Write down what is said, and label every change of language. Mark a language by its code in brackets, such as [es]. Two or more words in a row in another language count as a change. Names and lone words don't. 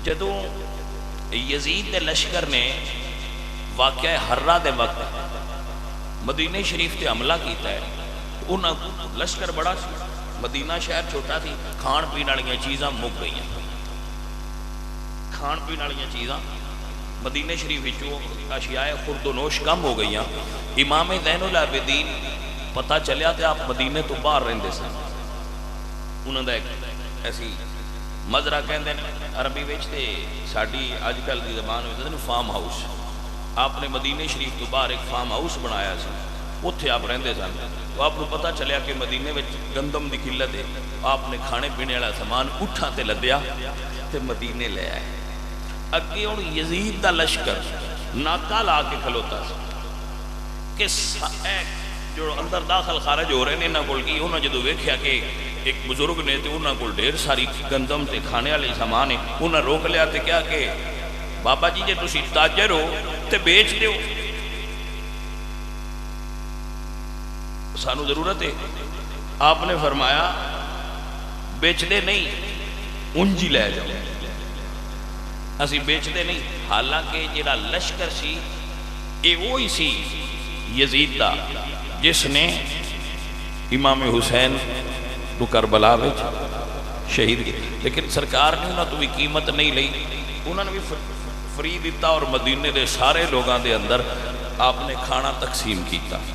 [pa] جدو یزید دے لشکر نے واقعہ حرہ دے وقت مدینہ شریف تے حملہ کیتا ہے، انہاں لشکر بڑا سی، مدینہ شہر چھوٹا تھی، کھان پین والیاں چیزاں مک گئی ہیں، کھان پین والیاں چیزاں مدینہ شریف وچوں [ur] اشیاء خورد و نوش [pa] کم ہو گئی ہیں۔ امام زین العابدین پتہ چلیا تے آپ مدینے تو باہر رہندے سن، انہاں دا ایک ایسی مزرعہ کہندے عربی وچ تے ساڈی اج کل دی زبان وچ [en] farm house, [pa] آپ نے مدینہ شریف تو باہر ایک [en] farm house [pa] بنایا سی، اتھے آپ رہندے سن۔ تو آپ کو پتہ چلیا کہ مدینے وچ گندم دی قلت ہے، آپ نے کھانے پینے والا سامان اٹھاں تے لدیا تے مدینے لے آئے۔ اگے اور یزید دا لشکر ناکا لا کے کھلوتا سی کہ جو اندر داخل خارج ہو رہے ہیں انہاں کول کی، انہاں جدو ویکھیا کہ ایک بزرگ نے تے انہاں کول ڈھیر ساری گندم تے کھانے والے سامان ہے، انہاں روک لیا تے کیا کہ بابا جی جے تسی تاجر ہو تے بیچ دیو، سانو ضرورت ہے۔ آپ نے فرمایا بیچ دے نہیں، انجی لے جاؤ، اسی بیچ دے نہیں۔ حالانکہ جڑا لشکر سی اے وہی سی یزید دا جس نے امام حسین کو کربلا وچ شہید کیا، لیکن سرکار نے انہاں تو بھی قیمت نہیں لئی، انہوں نے بھی فری دیتا اور مدینے دے سارے لوگاں دے اندر آپ نے کھانا تقسیم کیتا۔